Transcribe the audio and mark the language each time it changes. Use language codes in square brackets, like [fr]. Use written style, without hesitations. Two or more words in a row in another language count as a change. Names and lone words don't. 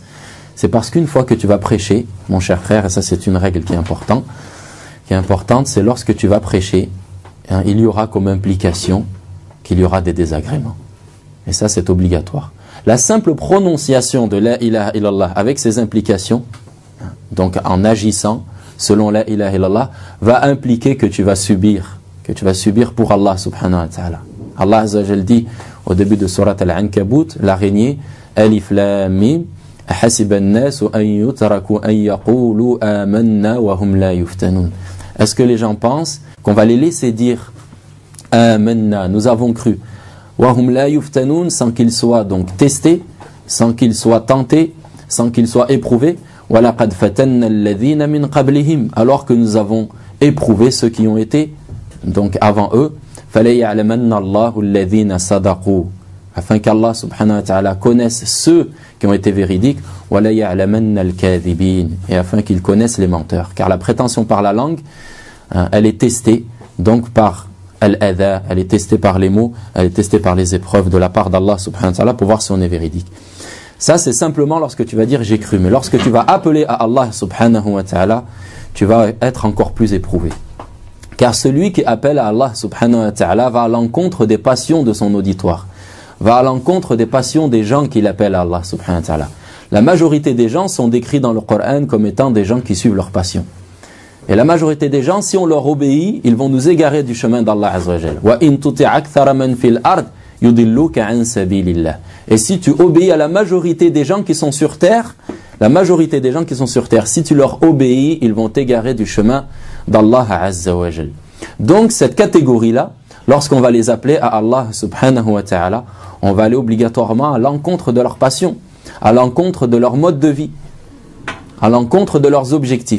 [fr] C'est parce qu'une fois que tu vas prêcher, mon cher frère, et ça c'est une règle qui est importante, c'est lorsque tu vas prêcher, il y aura comme implication qu'il y aura des désagréments. Et ça c'est obligatoire. La simple prononciation de [ar] لا إله إلا الله [fr] avec ses implications, donc en agissant selon [ar] لا إله إلا الله, [fr] va impliquer que tu vas subir pour Allah [ar] سبحانه وتعالى. [fr] Allah [ar] عز وجل [fr] dit au début de [ar] سورة العنكبوت, [fr] l'araignée, [ar] الم أحسب الناس أن يتركوا أن يقولوا آمنا وهم لا يفتنون. [fr] Est-ce que les gens pensent qu'on va les laisser dire amanna, nous avons cru, [ar] وهم لا يفتنون, [fr] sans qu'ils soient donc testés, sans qu'ils soient tentés, sans qu'ils soient éprouvés, [ar] ولقد فتنا الذين من قبلهم, [fr] alors que nous avons éprouvé ceux qui ont été donc avant eux. [ar] فَلَيَعْلَمَنَّ اللَّهُ الَّذِينَ صَدَقُوا [fr] afin qu'Allah [ar] سبحانه وتعالى [fr] connaisse ceux qui ont été véridiques, [ar] وَلَا يَعْلَمَنَّ الْكَاذِبِينَ, [fr] et afin qu'ils connaissent les menteurs. Car la prétention par la langue, elle est testée donc par al-adha, elle est testée par les mots, elle est testée par les épreuves de la part d'Allah [ar] سبحانه وتعالى [fr] pour voir si on est véridique. Ça c'est simplement lorsque tu vas dire j'ai cru, mais lorsque tu vas appeler à Allah [ar] سبحانه وتعالى, [fr] tu vas être encore plus éprouvé. Car celui qui appelle à Allah [ar] سبحانه وتعالى [fr] va à l'encontre des passions de son auditoire, va à l'encontre des passions des gens qui l'appellent à Allah [ar] سبحانه وتعالى. [fr] La majorité des gens sont décrits dans le Coran comme étant des gens qui suivent leurs passions. Et la majorité des gens, si on leur obéit, ils vont nous égarer du chemin d'Allah [ar] عز وجل. وإن تطع أكثر من في الأرض يضلوك عن سبيل الله. [fr] Et si tu obéis à la majorité des gens qui sont sur terre, la majorité des gens qui sont sur terre, si tu leur obéis, ils vont t'égarer du chemin d'Allah [ar] عز وجل. [fr] Donc cette catégorie-là, lorsqu'on va les appeler à Allah [ar] سبحانه وتعالى, [fr] on va aller obligatoirement à l'encontre de leur passion, à l'encontre de leur mode de vie, à l'encontre de leurs objectifs.